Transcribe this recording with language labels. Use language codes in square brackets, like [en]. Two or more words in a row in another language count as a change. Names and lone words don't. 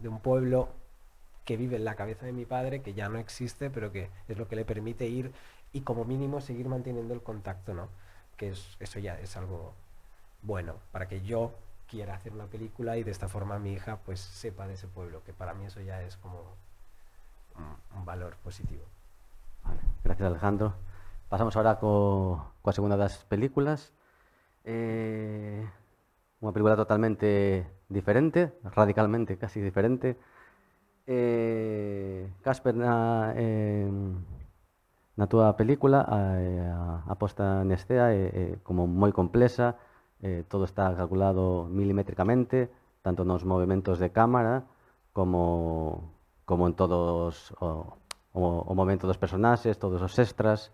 [es] De un pueblo que vive en la cabeza de mi padre, que ya no existe, pero que es lo que le permite ir y como mínimo seguir manteniendo el contacto, ¿no? Que eso ya es algo bueno para que yo quiera hacer una película y de esta forma mi hija pues sepa de ese pueblo, que para mí eso ya es como un valor positivo. Vale, gracias, Alejandro. [gl] Pasamos ahora coa segunda das películas. Unha película totalmente diferente, radicalmente casi diferente. Casper, na túa película, a posta en escena é como moi complexa, todo está calculado milimétricamente, tanto nos movimentos de cámara como en todos o momento dos personaxes, todos os extras.